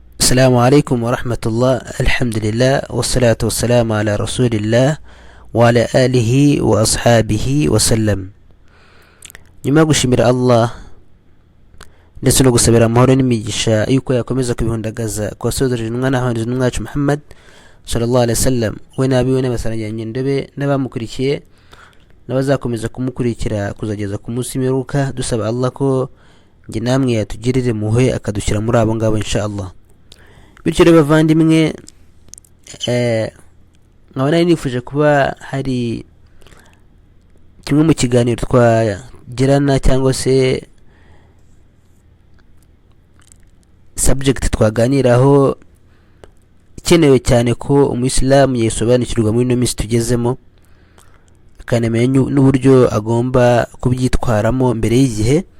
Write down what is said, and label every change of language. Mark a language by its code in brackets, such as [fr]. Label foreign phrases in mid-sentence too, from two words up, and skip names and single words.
[ar] السلام عليكم ورحمة الله. الحمد لله والصلاة والسلام على رسول الله وعلى آله وأصحابه وسلم. [rw] nyuma gushimira Allah ndetse no gusabira amahoro n'imigisha yuko yakomeza kubihundagaza kwa sodori n'umwana wacu n'umwacu Muhammad [ar] صلى الله عليه وسلم, [rw] we nabiwe n'abasaranye ndebe n'abamukurikiye n'abazakomeza kumukurikira kuzageza ku munsi w'imperuka, dusaba Allah ko nge namwe yatugirire muhe akadushyira muri abo ngabo [ar] إن شاء الله. [rw] Bityo rero bavandimwe, nkabona nifuje kuba hari kimwe mu kiganiro twagirana cyangwa se subject twaganiraho ikenewe cyane ko umuyisilamu yisobanukirwa muri ino minsi tugezemo, akanamenya n'uburyo agomba kubyitwaramo mbere y'igihe.